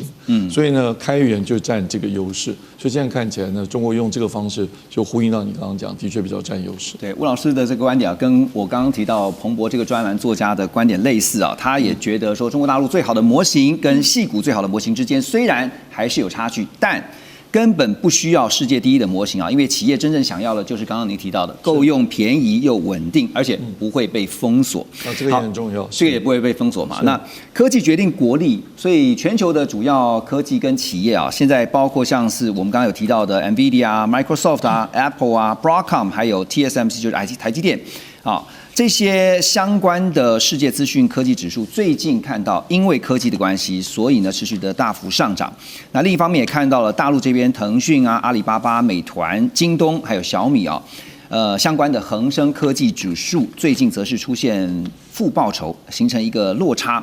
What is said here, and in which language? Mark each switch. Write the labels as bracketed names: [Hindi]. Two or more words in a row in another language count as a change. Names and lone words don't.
[Chinese] 所以呢，開源就佔這個優勢。所以現在看起來呢，中國用這個方式就呼應到你剛剛講，的確比較佔優勢。對，吳老師的這個觀點啊，跟我剛剛提到彭博這個專欄作家的觀點類似啊，他也覺得說中国大陸最好的模型跟矽谷最好的模型之間雖然還是有差距，但根本不需要世界第一的模型啊，因為企業真正想要的就是剛剛您提到的夠用、便宜又穩定，而且不會被封鎖。这個也很重要，這個也不會被封鎖嘛。那科技決定國力，所以全球的主要科技跟企業啊，現在包括像是我們剛剛有提到的 NVIDIA、Microsoft 啊、Apple 啊、Broadcom， 還有 TSMC 就是台積電啊。這些相關的世界資訊科技指數，最近看到因為科技的關係，所以呢持續的大幅上漲。那另一方面也看到了大陸這邊騰訊啊、阿里巴巴、美團、京東還有小米啊，相關的恆生科技指數最近則是出現負報酬，形成一個落差。